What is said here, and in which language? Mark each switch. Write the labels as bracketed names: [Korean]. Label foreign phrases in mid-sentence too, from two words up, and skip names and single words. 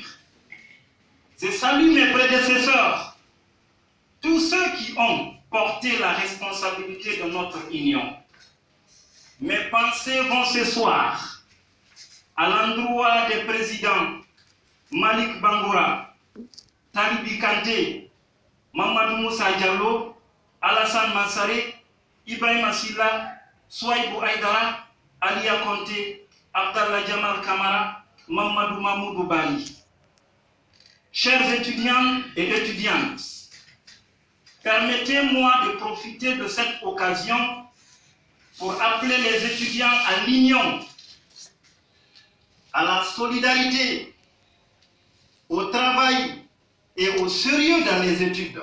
[French] Je salue mes prédécesseurs, tous ceux qui ont porté la responsabilité de notre union. Mes pensées vont ce soir à l'endroit des présidents Malik Bangoura, Talibi Kanté, Mamadou Moussa Diallo, Alassane Mansaré, Ibrahim Asila, Souaïbou Aïdara, Alia Conté, Abdallah Jamal Kamara, Mamadou Mamoudou Bari. Chers étudiants et étudiantes, permettez-moi de profiter de cette occasion pour appeler les étudiants à l'union, à la solidarité, au travail et au sérieux dans les études.